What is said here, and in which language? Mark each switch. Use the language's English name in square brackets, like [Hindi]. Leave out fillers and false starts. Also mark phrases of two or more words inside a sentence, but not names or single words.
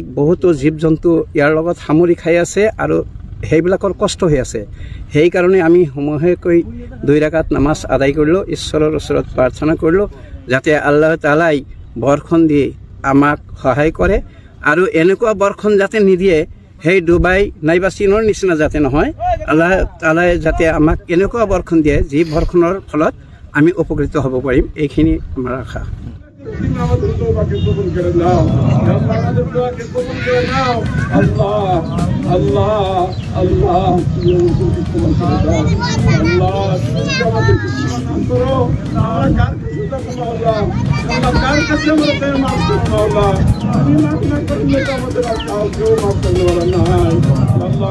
[Assamese] বহুতো জীৱ জন্তু ইয়াৰ লগত সামৰি খাই আছে আৰু সেইবিলাকৰ কষ্ট হৈ আছে সেইকাৰণে আমি সমূহীয়াকৈ 2 ৰাকাত নামাজ আদায় কৰিলোঁ ঈশ্বৰৰ ওচৰত প্ৰাৰ্থনা কৰিলোঁ যাতে আল্লাহ তাআলাই বৰ্ষণ দি আমাক সহায় কৰে আৰু এনেকুৱা বৰ্ষণ যাতে নিদিয়ে সেই ডুবাই নাইবা চীনৰ নিচিনা যাতে নহয় আল্লাহ তাআলাই যাতে আমাক এনেকুৱা বৰ্ষণ দিয়ে যি বৰ্ষণৰ ফলত আমি উপকৃত হ'ব পাৰিম এইখিনি আমাৰ আশা [Bangla] তুমি আমাদের দোয়াকে কবুল করে নাও [Arabic] يا الله [Bangla] আমাদের দোয়াকে কবুল করে নাও আল্লাহ আল্লাহ আল্লাহ তুমি আমাদের কবুল করে দাও আল্লাহ তুমি আমাদের কবুল করো আমরা কার কাছে যাব আল্লাহ আল্লাহ কার কাছে আমরা মাফ করো আল্লাহ তুমি মাফ না করলে তো আমাদের আর কেউ মাফ করতে পারে না আল্লাহ